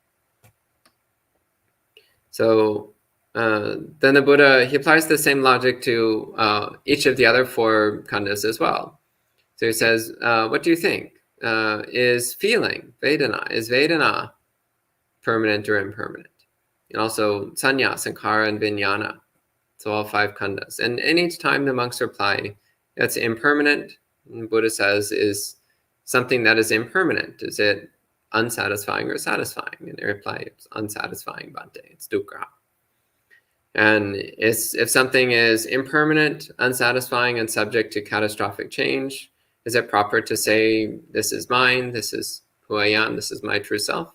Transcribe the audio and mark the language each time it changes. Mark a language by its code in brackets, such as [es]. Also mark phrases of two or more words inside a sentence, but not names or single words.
[en] So then the Buddha, he applies the same logic to each of the other four khandhas as well. So he says, what do you think? Is feeling, Vedana, is Vedana permanent or impermanent? And also sanya, sankhara, and vijnana. So all 5 khandhas. And each time the monks reply, that's impermanent. And Buddha says is something that is impermanent. Is it unsatisfying or satisfying? And they reply, it's unsatisfying, Bhante. It's dukkha. And if something is impermanent, unsatisfying, and subject to catastrophic change, is it proper to say, this is mine, this is who I am, this is my true self?